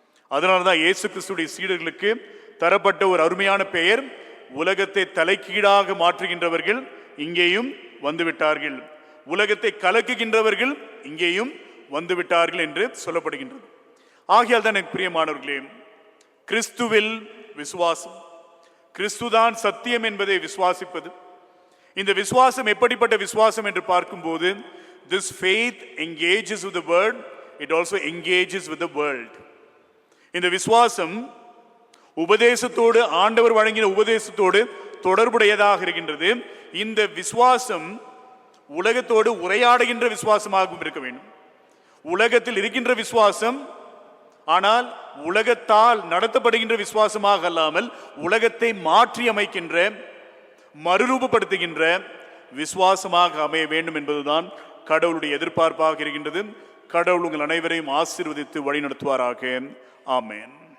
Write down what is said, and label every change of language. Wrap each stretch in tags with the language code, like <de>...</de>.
<ta>அதனால்தான் இயேசு கிறிஸ்துடைய சீடர்களுக்கு தரப்பட்ட ஒரு அருமையான பெயர், உலகத்தை தலைக்கீழாக மாற்றுகின்றவர்கள் இங்கேயும் வந்துவிட்டார்கள், உலகத்தை கலக்குகின்றவர்கள் இங்கேயும் வந்துவிட்டார்கள் என்று சொல்லப்படுகின்றது. ஆகையால் தான் எனக்கு பிரியமானவர்களே, கிறிஸ்துவில் விசுவாசம், கிறிஸ்துதான் சத்தியம் என்பதை விசுவாசிப்பது, இந்த விசுவாசம் எப்படிப்பட்ட விசுவாசம் என்று பார்க்கும்போது,</ta> <en>this faith engages with the word, it also engages with the world.</en> <ta>இந்த விசுவாசம் உபதேசத்தோடு, ஆண்டவர் வழங்கின உபதேசத்தோடு தொடர்புடையதாக இருக்கின்றது. இந்த விசுவாசம் உலகத்தோடு உரையாடுகின்ற விசுவாசமாகவும் இருக்க வேண்டும். உலகத்தில் இருக்கின்ற விசுவாசம், ஆனால் உலகத்தால் நடத்தப்படுகின்ற விசுவாசமாக அல்லாமல் உலகத்தை மாற்றி அமைக்கின்ற, மறுரூபப்படுத்துகின்ற விசுவாசமாக அமைய வேண்டும் என்பதுதான் கடவுளுடைய எதிர்பார்ப்பாக இருக்கின்றது. கடவுள் உங்கள் அனைவரையும் ஆசீர்வதித்து வழி நடத்துவாராக. ஆமென்.</ta>